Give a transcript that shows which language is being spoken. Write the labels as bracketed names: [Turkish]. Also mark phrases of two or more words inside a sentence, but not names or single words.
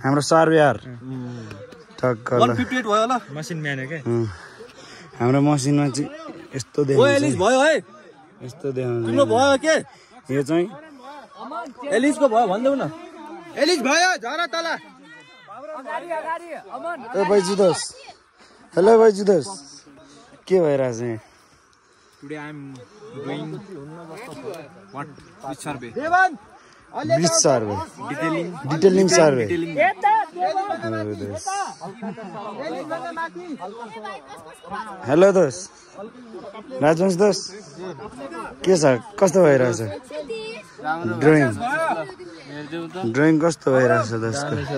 [Nepali] हाम्रो सर्वेयर ठक्क ल 158 भयो ल, [English] machine man [Nepali] हो के। हाम्रो मसिनमा चाहिँ यस्तो देखाउँछ, एलिस भयो है, यस्तो देखाउँछ। तिम्रो भयो के? यो चाहिँ एलिसको भयो भन्देऊ न। एलिस भयो, झरा तल अगाडि अमन। ओ भाइजु दोस्त, हेलो भाइजु दोस्त, के भइरहेछ यहाँ? [English] Today I am doing what which survey? Bridge survey, detailing survey. [Nepali] हेलो दोस्त, राजवंश दोस्त के छ, कस्तो भइरहेछ ड्रइङ कस्तो भइरहेछ दोस्तको?